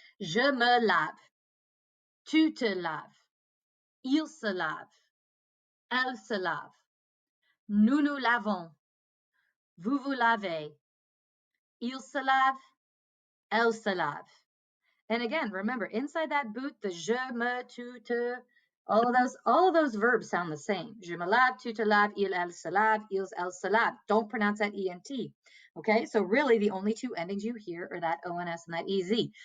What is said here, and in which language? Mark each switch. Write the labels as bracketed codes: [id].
[fr] Je me lave. Tu te laves. Il se lave. Elle se lave. Nous nous lavons. Vous vous lavez. Il se lave. Elle se lave. [en] And again, remember, inside that boot, the [fr] je, me, tu, te, [en] all of those verbs sound the same. [fr] Je me lave, tu te laves, il, elle se lave, ils, elles se lave. [en] Don't pronounce that ENT. Okay, so really the only two endings you hear are that ONS and that EZ.